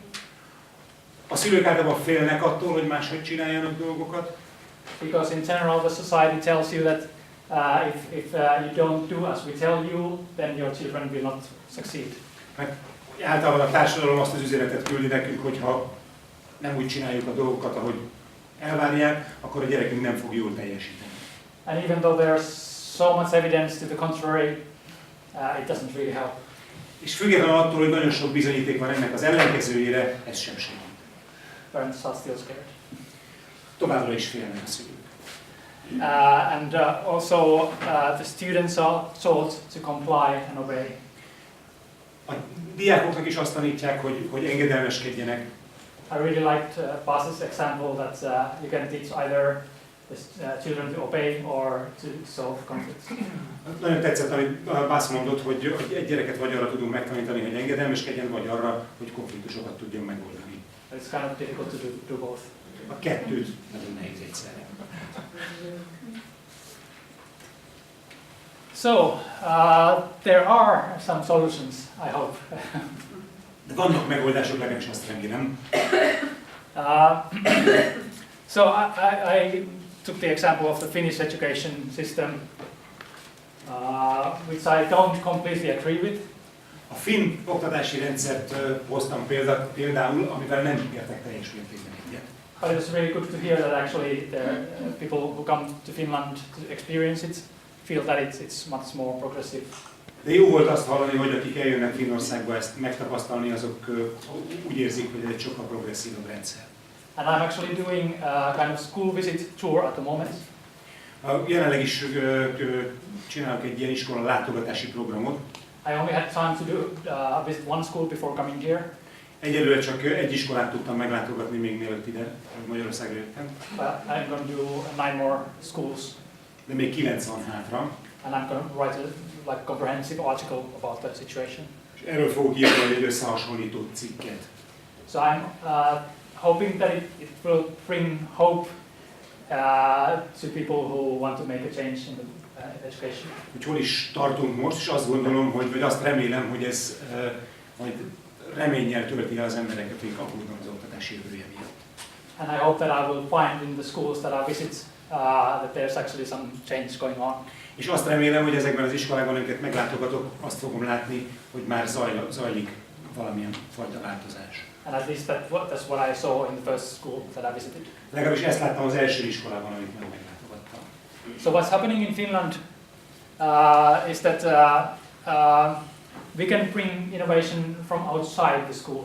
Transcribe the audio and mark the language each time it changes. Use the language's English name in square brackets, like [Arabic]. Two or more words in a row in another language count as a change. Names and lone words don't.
[Hungarian] A szülők általában félnek attól, hogy máshogy csináljanak dolgokat. [English] Because in general the society tells you that if you don't do as we tell you, then your children will not succeed. [Hungarian] Mert általában a társadalom azt az üzenetet küldi nekünk, hogy ha nem úgy csináljuk a dolgokat, ahogy elvárják, akkor a gyerekünk nem fog jól teljesíteni. [English] And even though there's so much evidence to the contrary, it doesn't really help. [Hungarian] És függetlenül attól, hogy nagyon sok bizonyíték van ennek az ellenkezőjére, ez sem segít. [English] Parents are still scared. [Hungarian] Továbbra is félnek a szülők. [English] And also the students are taught to comply and obey. [Hungarian] A diákoknak is azt tanítják, hogy engedelmeskedjenek. [English] I really liked Bas's example that you can teach either the children to obey or to solve conflicts. [Hungarian] Nagyon tetszett, amit Bas mondott, hogy egy gyereket vagy arra tudunk megtanítani, hogy engedelmeskedjen, vagy arra, hogy konfliktusokat tudjon megoldani. [English] It's kind of difficult to do both. [Hungarian] A kettőt nagyon nehéz egyszerre. [English] So, there are some solutions, I hope. [Hungarian] De vannak megoldások, legalábbis azt remélem. [English] So I took the example of the Finnish education system, which I don't completely agree with. [Hungarian] A finn oktatási rendszert hoztam például, amivel nem értek teljes mértékben egyet. [English] But it was really good to hear that actually the people who come to Finland to experience it feel that it's much more progressive. [Hungarian] De jó volt azt hallani, hogy akik eljönnek Finnországba ezt megtapasztalni, azok úgy érzik, hogy ez egy sokkal progresszívabb rendszer. [English] And I'm actually doing a kind of school visit tour at the moment. [Hungarian] Jelenleg is csinálok egy ilyen iskola látogatási programot. [English] I only had time to do visit one school before coming here. [Hungarian] Egyelőre csak egy iskolát tudtam meglátogatni még mielőtt ide Magyarországra jöttem. [English] But I'm going to do 9 more schools, [Hungarian] De még 9 van hátra. [English] and I'm going to write a comprehensive article about that situation. [Hungarian] És erről fogok írni egy összehasonlító cikket. [English] So I'm hoping that it will bring hope to people who want to make a change in the education. [Hungarian] Hogy hol is tartunk most, és azt gondolom, vagy azt remélem, hogy ez majd reménnyel tölti el az embereket, akik aggódnak az oktatás jövője miatt. [English] And I hope that I will find in the schools that I visit that there's actually some change going on. [Hungarian] És azt remélem, hogy ezekben az iskolákban, amiket meglátogatok, azt fogom látni, hogy már zajlik valamilyen fajta változás. [English] And at least that's what I saw in the first school that I visited. [Hungarian] Legalábbis ezt láttam az első iskolában, amit meglátogattam. [English] So what's happening in Finland is that we can bring innovation from outside the schools.